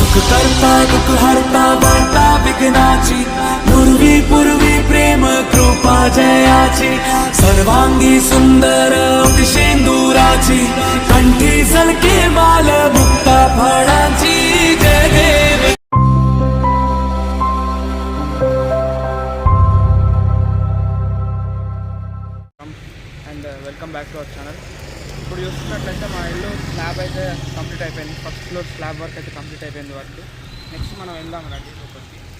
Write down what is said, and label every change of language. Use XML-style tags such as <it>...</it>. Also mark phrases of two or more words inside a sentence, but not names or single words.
<mr>करता दुख हरता वार्ता विघ्नाची पूर्वी पूर्वी प्रेम कृपा जयाची सर्वांगी सुंदर शेंदुराची कंठी झलके माल मुक्ता फळाची जय देव.</mr> <en>And welcome back to our channel.</en> <te>ఇప్పుడు చూస్తున్నట్లయితే మా ఇల్లు స్లాబ్ అయితే కంప్లీట్ అయిపోయింది.</te> <en>first floor slab work</en> <te>అయితే కంప్లీట్ అయిపోయింది వర్క్. నెక్స్ట్ మనం వెళ్దాం రండి లోపలికి.</te>